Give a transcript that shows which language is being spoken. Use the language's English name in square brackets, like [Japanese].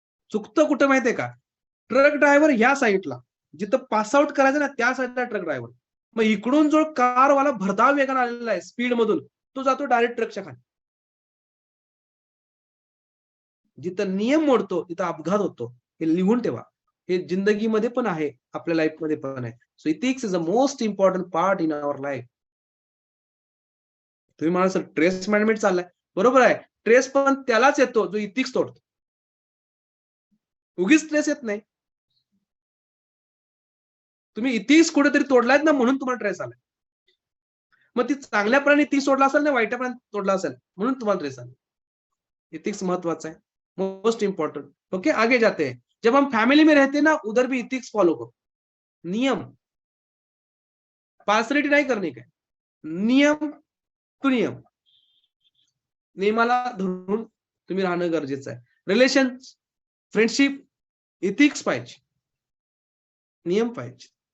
[Marathi] चुकतं कुठं माहितीये का? ट्रक ड्रायव्हर ह्या साईडला, जिथं पास आउट करायचं ना त्या साईडला ट्रक ड्रायव्हर, मग इकडून जो कारवाला भरधाव वेगाने आलेला आहे स्पीड मधून, तो जातो डायरेक्ट ट्रकच्या खाली. जिथं नियम मोडतो तिथं अपघात होतो, हे लिहून ठेवा. हे जिंदगीमध्ये पण आहे, आपल्या लाईफ मध्ये पण आहे. [English] So ethics is the most important part in our life. [Marathi] तुम्ही मला सर ट्रेस मॅनेजमेंट चाललाय, बरोबर आहे. ट्रेस पण त्यालाच येतो जो इथिक्स तोडतो. उगीच ट्रेस येत नाही. तुम्ही इथिक्स कुठेतरी तोडलायत ना, म्हणून तुम्हाला ट्रेस आलाय. मग ती चांगल्यापणाने ती सोडला असेल ना, वाईटपणाने तोडला असेल म्हणून तुम्हाला ट्रेस आला. [Hindi] इथिक्स महत्वाचा है, [English] Most important. [Hindi] ओके, आगे जाते हैं. जब हम फैमिली में रहते हैं ना, उधर भी इथिक्स फॉलो करो. [Marathi] नियम, पार्सलिटी नाही करणे काय, नियम टू नियम, नियमाला धरून तुम्ही राहणं गरजेचं आहे. रिलेशन, फ्रेंडशिप, इथिक्स पाहिजे, नियम पाहिजे.